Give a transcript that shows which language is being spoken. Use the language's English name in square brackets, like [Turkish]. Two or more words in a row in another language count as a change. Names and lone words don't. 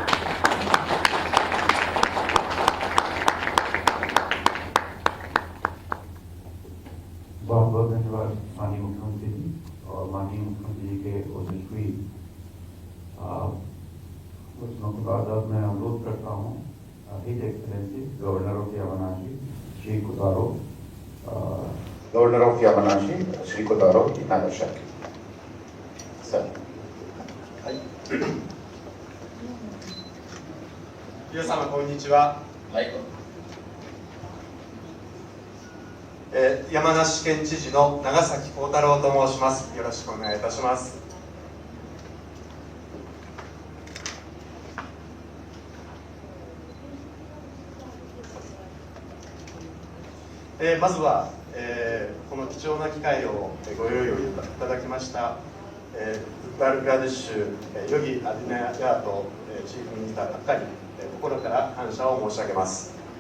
[Hindi] बहुत बहुत धन्यवाद माननीय मुख्यमंत्री जी और माननीय मुख्यमंत्री जी के ओजस्वी वचनों के बाद अब मैं अनुरोध करता हूँ [English] His Excellency Governor of यामानाशी [Hindi] श्री कोतारो [English] Governor of यामानाशी [Hindi] श्री कोतारो इनागासाकी सर। [Japanese] 皆様こんにちは。山梨県知事の長崎幸太郎と申します。よろしくお願いいたします。まずは、この貴重な機会をご用意をいただきました、ウッタールプラデシュヨギ・アディナヤート [English] Chief Minister [Japanese] 閣下に心から感謝を申し上げます。